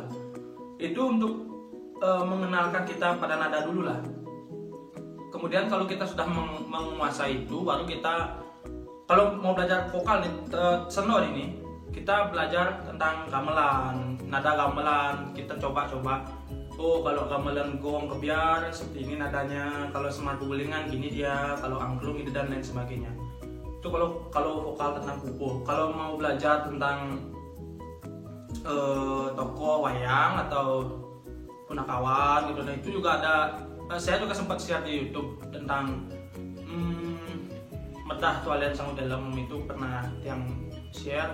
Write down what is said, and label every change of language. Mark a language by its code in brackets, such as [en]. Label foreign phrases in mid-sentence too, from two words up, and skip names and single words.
[id] Itu untuk mengenalkan kita pada nada dulu lah. Kemudian kalau kita sudah menguasai itu, baru kita kalau mau belajar vokal nih, senor ini, kita belajar tentang gamelan, nada gamelan. Kita coba-coba, oh kalau gamelan gong kebiar seperti ini nadanya, kalau semar gulingan gini dia, kalau angklung ini dan lain sebagainya. Itu kalau vokal tentang pupuh. Kalau mau belajar tentang tokoh wayang atau punakawan gitu, nah itu juga ada. Saya juga sempat share di YouTube tentang medah tualen sangut dalam, itu pernah yang share.